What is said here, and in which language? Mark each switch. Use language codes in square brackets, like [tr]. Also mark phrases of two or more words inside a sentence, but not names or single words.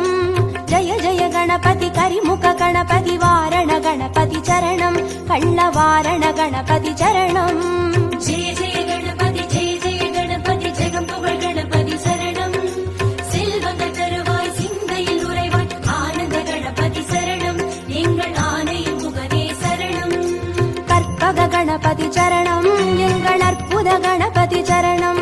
[te] జయ జయ గణపతి కరిముఖ గణపతి వారణ గణపతి చరణం. కళ్ళవారణ గణపతి చరణం. [ta] ஜெய ஜெய கணபதி ஜெய ஜெய கணபதி ஜெகம் புகழ் கணபதி சரணம். செல்வங்கள் தருவாய் சிந்தையில் உறைவாய் ஆனந்த கணபதி சரணம். எங்கள் ஆணையும் முகனே சரணம். கற்பக கணபதி சரணம். எங்கள் அற்புத கணபதி சரணம்.